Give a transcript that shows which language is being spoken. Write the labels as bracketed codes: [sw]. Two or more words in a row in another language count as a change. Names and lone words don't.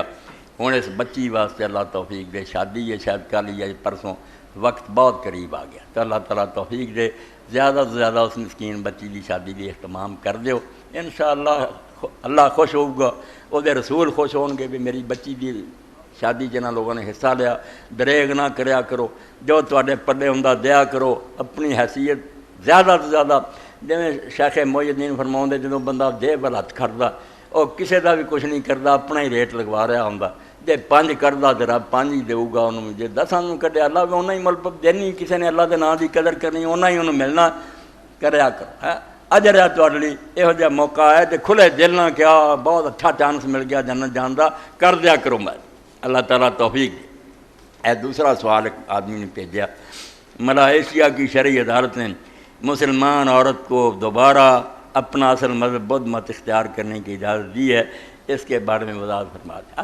[pa] ہوں اس بچی واسطے اللہ توفیق دے، شادی ہے شاید کل یا پرسوں، وقت بہت قریب آ گیا، تو اللہ تعالیٰ توفیق دے زیادہ سے زیادہ اس مسکین بچی کی شادی بھی اہتمام کر دیو، انشاءاللہ اللہ خوش ہوگا، وہ دے رسول خوش ہون گے بھی میری بچی دی شادی جنہاں لوگوں نے حصہ لیا، دریغ نہ کریا کرو، جو تواڈے پلے ہوندا دیا کرو، اپنی حیثیت زیادہ تو زیادہ جویں شیخ محی الدین فرماؤندے جدوں بندہ دے ول ہتھ کھڑدا وہ کسے دا بھی کچھ نہیں کردا، اپنا ہی ریٹ لگوا رہا ہوندا، جے 5 کردا تے رب 5 ہی دیو گا انہوں، جے 10 نوں کڈے اللہ بھی انہاں ہی مل دینی، کسے نے اللہ دے نام دی قدر کرنی انہاں ہی انہوں ملنا، کریا کرو اجر ہے تواڈے لئی، یہو جہا موقع ہے تے کھلے دل نہ کیا بہت اچھا چانس مل گیا جنت جان دا، کر دیا کرو میں، اللہ تعالیٰ توفیق دے۔ [ur] اے دوسرا سوال ایک آدمی نے بھیجا، ملائیشیا کی شرعی عدالت نے مسلمان عورت کو دوبارہ اپنا اصل مذہب بدھ مت اختیار کرنے کی اجازت دی ہے، اس کے بارے میں وضاحت فرما دیں۔